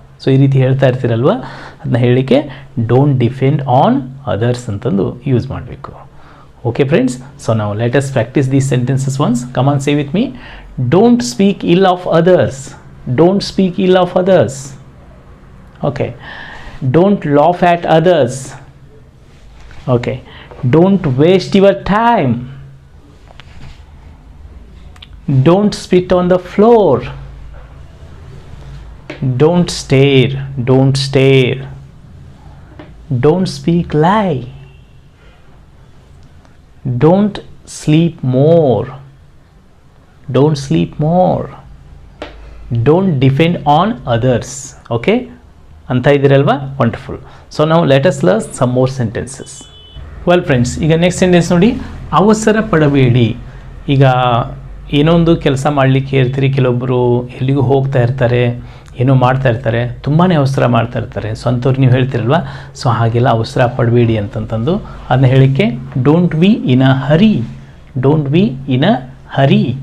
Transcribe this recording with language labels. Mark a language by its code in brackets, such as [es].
[kn] So ಈ ರೀತಿ ಹೇಳ್ತಾ ಇರ್ತೀರಲ್ವ, ಅದನ್ನ ಹೇಳಲಿಕ್ಕೆ [en] don't depend on others [kn] ಅಂತಂದು ಯೂಸ್ ಮಾಡಬೇಕು. [en] Okay friends, so ನಾವು let us practise these sentences once. Come on, say with me. Don't speak ill of others, don't speak ill of others. Okay, don't laugh at others. Okay, don't waste your time, don't spit on the floor, don't stare, don't stare, don't speak lie, don't sleep more, don't sleep more, don't depend on others. Okay, [kn] anta idiralva, [en] wonderful. So now let us learn some more sentences. [kn] Well friends, ಈಗ next sentence ನೋಡಿ, ಅವಸರ ಪಡಬೇಡಿ. ಈಗ ಏನೋ ಒಂದು ಕೆಲಸ ಮಾಡಲಿಕ್ಕೆ ಇರ್ತೀರಿ, ಕೆಲವೊಬ್ಬರು ಎಲ್ಲಿಗೂ ಹೋಗ್ತಾ ಇರ್ತಾರೆ, ಏನೋ ಮಾಡ್ತಾ ಇರ್ತಾರೆ, ತುಂಬಾ ಅವಸರ ಮಾಡ್ತಾ ಇರ್ತಾರೆ. ಸೊ ಅಂಥವ್ರು ನೀವು ಹೇಳ್ತಿರಲ್ವ, ಸೊ ಹಾಗೆಲ್ಲ ಅವಸರ ಪಡಬೇಡಿ ಅಂತಂತಂದು ಅದನ್ನ ಹೇಳಿಕ್ಕೆ [en] don't be in a hurry, [kn] don't be in a Hari.